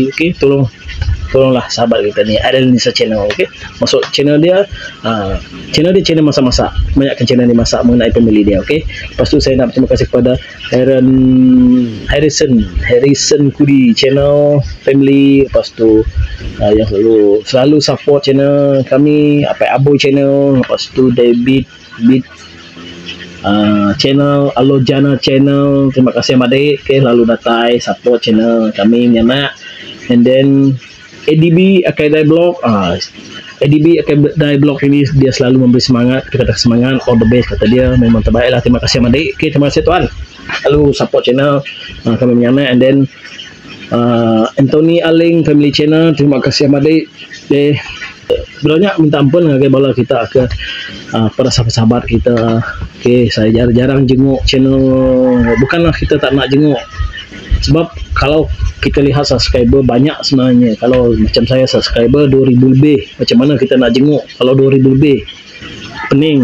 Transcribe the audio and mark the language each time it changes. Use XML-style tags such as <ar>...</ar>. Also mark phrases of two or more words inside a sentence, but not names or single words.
<ms>Tolonglah sahabat kita ni, ada Nisa channel. Masuk channel dia, channel masak-masak, banyakkan channel dia masak mengenai family dia. Lepas tu saya nak terima kasih kepada Harrison Kudi channel family. Lepas tu yang selalu support channel kami, Aboy channel. Lepas tu David channel Alojana channel. Terima kasih adik, lalu datai support channel kami Nyana.</ms> <en>And then</en> <ms>ADB Akadai Blog, ADB Akadai Blog ini dia selalu memberi semangat, kata semangat,</ms> <en>all the best</en> <ms>kata dia, memang terbaik lah. Terima kasih adik. Terima kasih tuan, lalu support channel kami menyana.</ms> <en>And then</en> <ms>Anthony Aling family channel, terima kasih adik. Sebenarnya minta ampun</ms> <iba>ngagai bala kita</iba> <ms>ke para sahabat-sahabat kita. Saya jarang jenguk channel, bukanlah kita tak nak jenguk, sebab kalau kita lihat subscriber banyak sebenarnya. Kalau macam saya subscriber 2000 lebih, macam mana kita nak jenguk kalau 2000 lebih, pening.</ms>